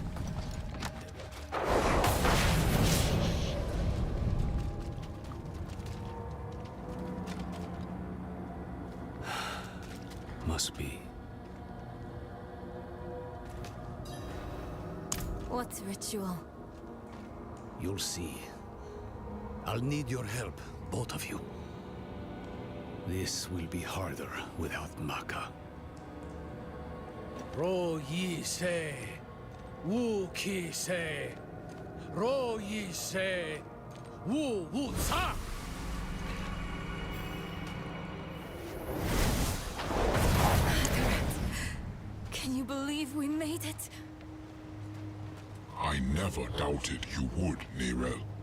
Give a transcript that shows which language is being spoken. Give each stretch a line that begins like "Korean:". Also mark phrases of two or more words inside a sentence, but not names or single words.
English: Must be. What ritual? You'll see. I'll need your help, both of you. This will be harder without Maka. Ro Yi Se, Wu Ki Se, Ro Yi Se, Wu Wu Sa! Can you believe we made it? I never doubted you would, Nirel.